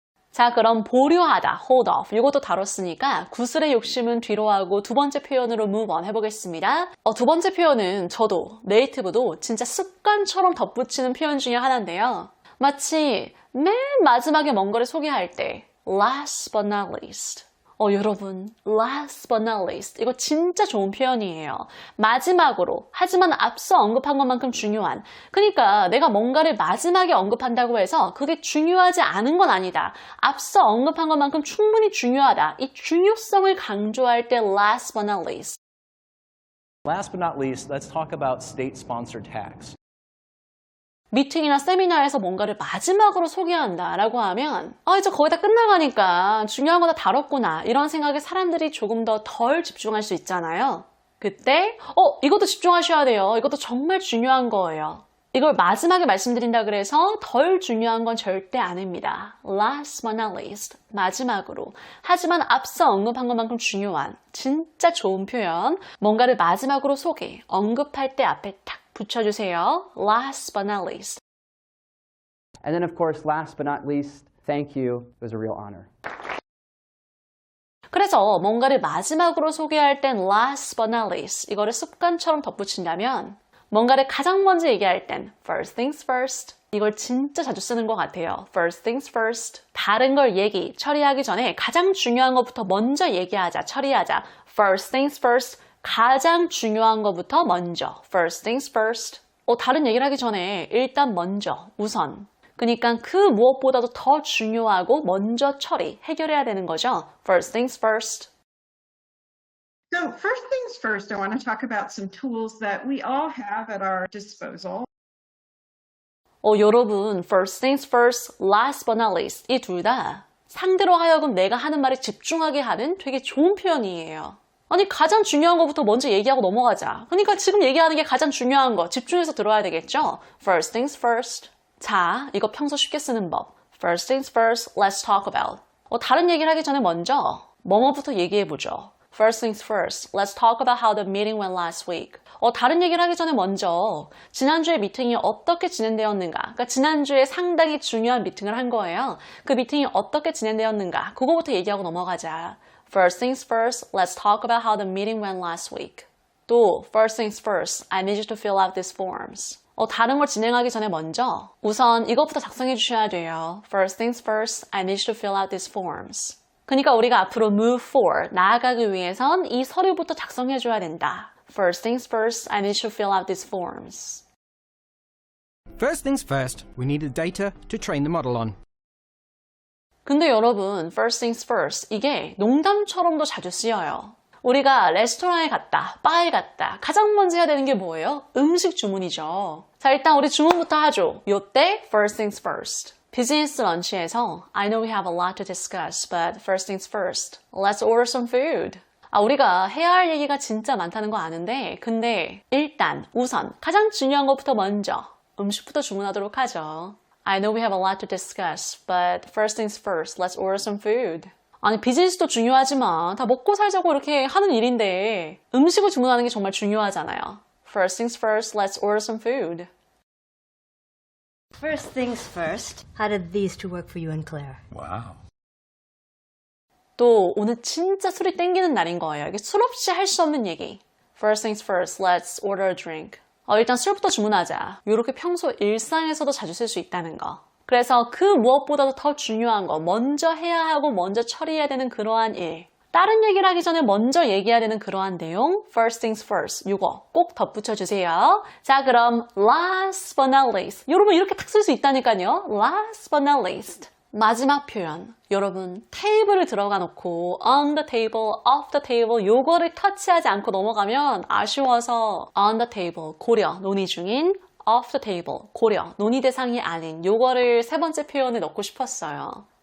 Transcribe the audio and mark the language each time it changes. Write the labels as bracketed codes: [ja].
[ko] 자, 그럼 보류하다, hold off. 이것도 다뤘으니까 구슬의 욕심은 뒤로 하고 두 번째 표현으로 move on 해보겠습니다. 두 번째 표현은 저도, 네이티브도 진짜 습관처럼 덧붙이는 표현 중에 하나인데요. 마치 맨 마지막에 뭔가를 소개할 때 last but not least. 여러분, last but not least. 이거 진짜 좋은 표현이에요. 마지막으로, 하지만 앞서 언급한 것만큼 중요한. 그러니까 내가 뭔가를 마지막에 언급한다고 해서 그게 중요하지 않은 건 아니다. 앞서 언급한 것만큼 충분히 중요하다. 이 중요성을 강조할 때 last but not least. [en] Last but not least, let's talk about state-sponsored tax. [ko] 미팅이나 세미나에서 뭔가를 마지막으로 소개한다라고 하면 이제 거의 다 끝나가니까 중요한 거 다 다뤘구나 이런 생각에 사람들이 조금 더 덜 집중할 수 있잖아요. 그때 이것도 집중하셔야 돼요. 이것도 정말 중요한 거예요. 이걸 마지막에 말씀드린다 그래서 덜 중요한 건 절대 아닙니다. [en] Last but not least, 마지막으로. [ko] 하지만 앞서 언급한 것만큼 중요한 진짜 좋은 표현, 뭔가를 마지막으로 소개, 언급할 때 앞에 딱 붙여주세요. [en] Last but not least. And then, of course, last but not least, thank you. It was a real honor. [ko] 그래서 뭔가를 마지막으로 소개할 땐 last but not least 이거를 습관처럼 덧붙인다면 뭔가를 가장 먼저 얘기할 땐 first things first 이걸 진짜 자주 쓰는 것 같아요. [en] First things first. [ko] 다른 걸 처리하기 전에 가장 중요한 것부터 먼저 얘기하자, 처리하자. [en] First things first. [ko] 가장 중요한 것부터 먼저. [en] First things first. [ko] 다른 얘기를 하기 전에 일단 먼저, 우선. 그러니까 그 무엇보다도 더 중요하고 먼저 해결해야 되는 거죠. [en] First things first. So first things first, I want to talk about some tools that we all have at our disposal. [ko] 여러분, first things first, last but not least 이 둘 다 상대로 하여금 내가 하는 말에 집중하게 하는 되게 좋은 표현이에요. 아니 가장 중요한 것부터 먼저 얘기하고 넘어가자. 그러니까 지금 얘기하는 게 가장 중요한 거 집중해서 들어야 되겠죠? [en] First things first. [ko] 자, 이거 평소 쉽게 쓰는 법. [en] First things first, let's talk about. [ko] 다른 얘기를 하기 전에 먼저 뭐뭐부터 얘기해보죠. [en] First things first, let's talk about how the meeting went last week. [ko] 다른 얘기를 하기 전에 먼저 지난주에 미팅이 어떻게 진행되었는가. 그러니까 지난주에 상당히 중요한 미팅을 한 거예요. 그 미팅이 어떻게 진행되었는가. 그거부터 얘기하고 넘어가자. [en] First things first, let's talk about how the meeting went last week. 또 first things first, I need you to fill out these forms. [ko] 다른 걸 진행하기 전에 먼저 우선 이것부터 작성해 주셔야 돼요. [en] First things first, I need you to fill out these forms. [ko] 그러니까 우리가 앞으로 move forward, 나아가기 위해선 이 서류부터 작성해 줘야 된다. [en] First things first, I need you to fill out these forms. First things first, we needed data to train the model on. [ko] 근데 여러분, first things first, 이게 농담처럼도 자주 쓰여요. 우리가 레스토랑에 갔다, 바에 갔다, 가장 먼저 해야 되는 게 뭐예요? 음식 주문이죠. 자, 일단 우리 주문부터 하죠. 요때 [en] first things first. [ko] 비즈니스 런치에서 [en] I know we have a lot to discuss, but first things first, let's order some food. [ko] 우리가 해야 할 얘기가 진짜 많다는 거 아는데 근데 일단, 우선, 가장 중요한 것부터 먼저 음식부터 주문하도록 하죠. [en] I know we have a lot to discuss, but first things first, let's order some food. [ko] 아니 비즈니스도 중요하지만 다 먹고 살자고 이렇게 하는 일인데 음식을 주문하는 게 정말 중요하잖아요. [en] First things first, let's order some food. First things first, how did these two work for you and Claire? Wow. [ko] 또 오늘 진짜 술이 땡기는 날인 거예요. 이게 술 없이 할 수 없는 얘기. [en] First things first, let's order a drink. [ko] 일단 술부터 주문하자. 이렇게 평소 일상에서도 자주 쓸 수 있다는 거. 그래서 그 무엇보다도 더 중요한 거, 먼저 해야 하고 먼저 처리해야 되는 그러한 일. 다른 얘기를 하기 전에 먼저 얘기해야 되는 그러한 내용. [en] First things first. [ko] 이거 꼭 덧붙여주세요. 자, 그럼 last but not least. 여러분 이렇게 딱 쓸 수 있다니까요. [en] Last but not least. [ko] 마지막 표현. 여러분 테이블을 들어가 놓고 on the table, off the table 요거를 터치하지 않고 넘어가면 아쉬워서 on the table, 고려, 논의 중인 off the table, 고려, 논의 대상이 아닌 요거를 세 번째 표현에 넣고 싶었어요.